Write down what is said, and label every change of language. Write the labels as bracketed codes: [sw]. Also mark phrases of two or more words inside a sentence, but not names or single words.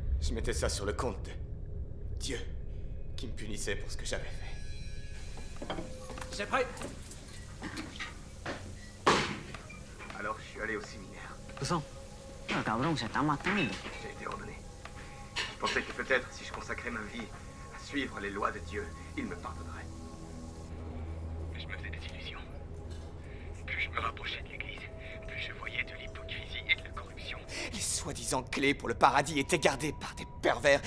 [fr] Je mettais ça sur le compte de Dieu, qui me punissait pour ce que j'avais fait. C'est prêt. Alors, je suis allé au séminaire. [zh] 不送，那搞不懂是当妈当的。 [fr] J'ai été ordonné. Je pensais que peut-être, si je consacrais ma vie à suivre les lois de Dieu, il me pardonnerait. Mais je me faisais des illusions. Plus je me rapprochais de l'Église, plus je voyais de l'hypocrisie et de la corruption. Les soi-disant clés pour le paradis étaient gardées par des pervers